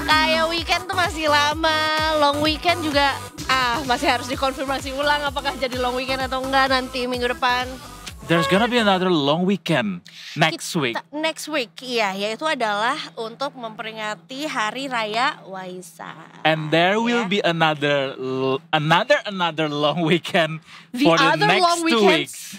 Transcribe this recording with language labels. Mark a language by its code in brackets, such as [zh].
[id] Kayak weekend tuh masih lama, long weekend juga masih harus dikonfirmasi ulang apakah jadi long weekend atau enggak nanti minggu depan. [en] There's gonna be another long weekend next week. Next week, [id] iya, yaitu adalah untuk memperingati Hari Raya Waisak. [en] And there will be another long weekend for the next 2 weeks.